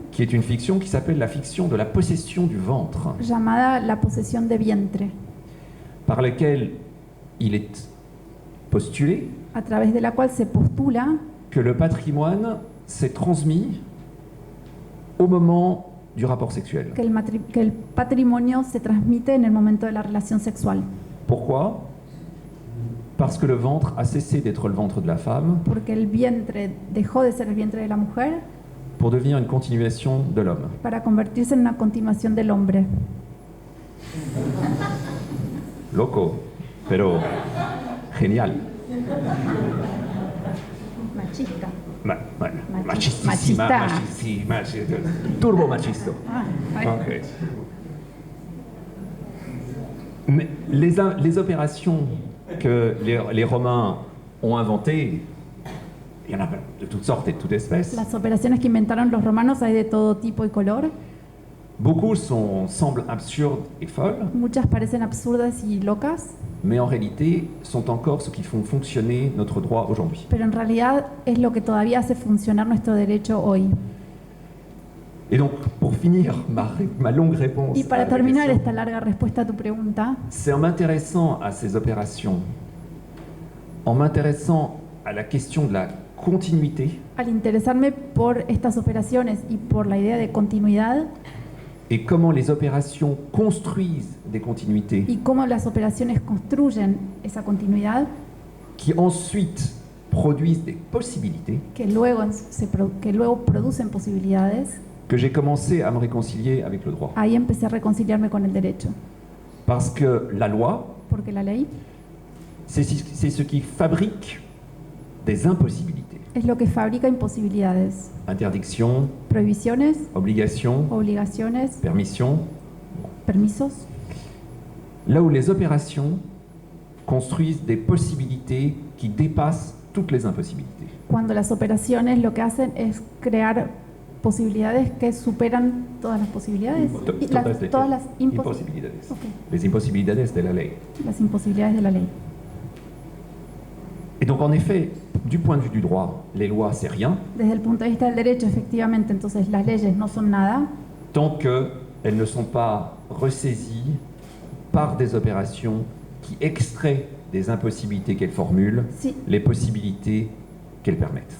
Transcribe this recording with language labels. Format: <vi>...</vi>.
<fr>qui est une fiction qui s'appelle la fiction de la possession du ventre,</fr> <es>llamada la posesión de vientre,</es> <fr>par laquelle il est postulé</fr> <es>a través de la cual se postula</es> <fr>que le patrimoine s'est transmis au moment du rapport sexuel.</fr> <es>que el patrimonio se transmite en el momento de la relación sexual.</es> <fr>Pourquoi? Parce que le ventre a cessé d'être le ventre de la femme</fr> <es>Porque el vientre dejó de ser el vientre de la mujer</es> <fr>pour devenir une continuation de l'homme.</fr> <es>para convertirse en una continuación del hombre. Loco, pero genial. Machista. Machistísima, machista. Turbo machisto. Ok.</es> <fr>Mais les opérations que les Romains ont inventées, il y en a de toutes sortes et de toutes espèces.</fr> <es>Las operaciones que inventaron los romanos hay de todo tipo y color.</es> <fr>Beaucoup semblent absurdes et folles,</fr> <es>Muchas parecen absurdas y locas,</es> <fr>mais en réalité sont encore ce qui font fonctionner notre droit aujourd'hui.</fr> <es>pero en realidad es lo que todavía hace funcionar nuestro derecho hoy.</es> <fr>Et donc, pour finir ma longue réponse,</fr> <es>Y</es> <fr>à</fr> <es>para la terminar</es> <fr>question,</fr> <es>esta larga respuesta a tu pregunta,</es> <fr>c'est en m'intéressant à ces opérations, en m'intéressant à la question de la continuité</fr> <es>al interesarme por estas operaciones y por la idea de continuidad</es> <fr>et comment les opérations construisent des continuités</fr> <es>y cómo las operaciones construyen esa continuidad,</es> <fr>qui ensuite produisent des possibilités,</fr> <es>que luego producen posibilidades,</es> <fr>que j'ai commencé à me réconcilier avec le droit.</fr> <es>ahí empecé a reconciliarme con el derecho.</es> <fr>Parce que la loi,</fr> <es>Porque la ley</es> <fr>c'est ce qui fabrique des impossibilités.</fr> <es>es lo que fabrica imposibilidades,</es> <fr>Interdiction,</fr> <es>prohibiciones,</es> <fr>obligation,</fr> <es>obligaciones,</es> <fr>permission.</fr> <es>permisos,</es> <fr>Là où les opérations construisent des possibilités qui dépassent toutes les impossibilités.</fr> <es>cuando las operaciones lo que hacen es crear posibilidades que superan todas las posibilidades, y todas las imposibilidades. Ok. Les imposibilidades de la ley. las imposibilidades de la ley.</es> <fr>Et donc en effet, du point de vue du droit, les lois c'est rien,</fr> <es>Desde el punto de vista del derecho, efectivamente, entonces las leyes no son nada</es> <fr>tant qu'elles ne sont pas ressaisies par des opérations qui extraient des impossibilités qu'elles formulent,</fr> <es>si,</es> <fr>les possibilités qu'elles permettent.</fr>